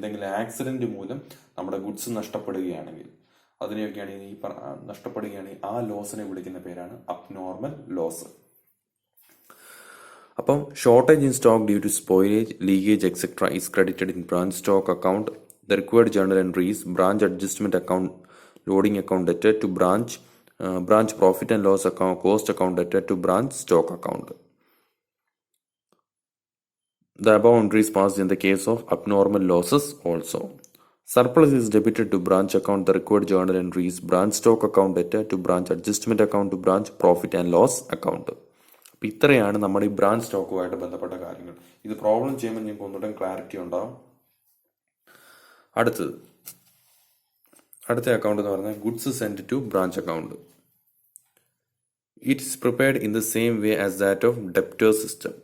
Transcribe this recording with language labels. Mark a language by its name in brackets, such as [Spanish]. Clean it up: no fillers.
[Malayalam] എന്തെങ്കിലും ആക്സിഡന്റ് മൂലം നമ്മുടെ ഗുഡ്സ് നഷ്ടപ്പെടുകയാണെങ്കിൽ അതിനെയൊക്കെയാണ് നഷ്ടപ്പെടുകയാണെങ്കിൽ ആ ലോസിനെ വിളിക്കുന്ന പേരാണ് അബ്നോർമൽ ലോസ്. [English] അപ്പം shortage in stock due to spoilage, leakage etcetera is credited in branch stock account. The required journal entries, branch adjustment account, loading account debtor to branch profit and loss account, cost account debtor to branch stock account. The above entries passed in the case of abnormal losses also. Surplus is debited to branch account. The required journal entries, branch stock account debtor to branch adjustment account to branch profit and loss account. [Malayalam] അപ്പം ഇത്രയാണ് നമ്മുടെ ഈ branch സ്റ്റോക്കുമായിട്ട് ബന്ധപ്പെട്ട കാര്യങ്ങൾ. ഇത് problem ചെയ്യുമ്പോൾ നിങ്ങൾക്ക് ഒന്നുകൂടെ ക്ലാരിറ്റി ഉണ്ടാവും. അടുത്ത അക്കൗണ്ട് എന്ന് പറഞ്ഞാൽ [English] Goods send to branch account. It is prepared in the same way as that of debtors system.